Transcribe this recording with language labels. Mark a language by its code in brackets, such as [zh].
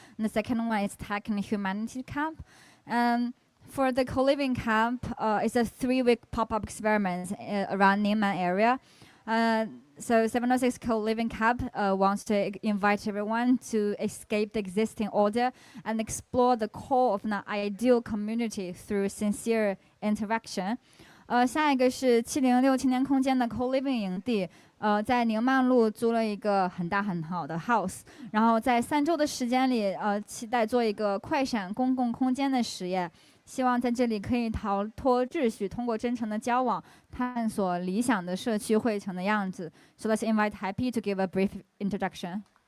[en] And the second one is Tech and Humanity Camp. For the co-living camp, it's a 3-week pop-up experiment around Ningman area. So 706 co-living camp wants to invite everyone to escape the existing order and explore the core of an ideal community through sincere interaction. [zh] 下一个是706青年空间的 co-living 营地，在宁曼路租了一个很大很好的 house， 然后在3周的时间里，期待做一个快闪公共空间的实验。希望在这里可以逃脱秩序，通过真诚的交往，探索理想的社区会成的样子。 [en] So let's invite Happy to give a brief introduction.